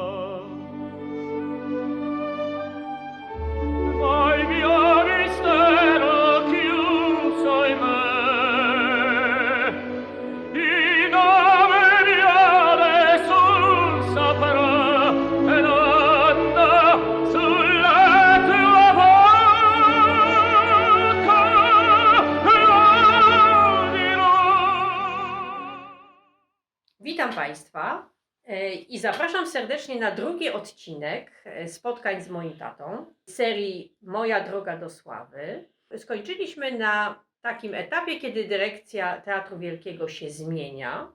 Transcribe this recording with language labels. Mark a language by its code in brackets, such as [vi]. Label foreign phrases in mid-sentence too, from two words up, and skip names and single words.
[it] Ma il mio mistero chiuso in me, il nome mio nessun saprà, e donna sulla tua bocca lo dirò. [pl] Witam Państwa i zapraszam serdecznie na drugi odcinek spotkań z moim tatą serii Moja droga do sławy. Skończyliśmy na takim etapie, kiedy dyrekcja Teatru Wielkiego się zmienia.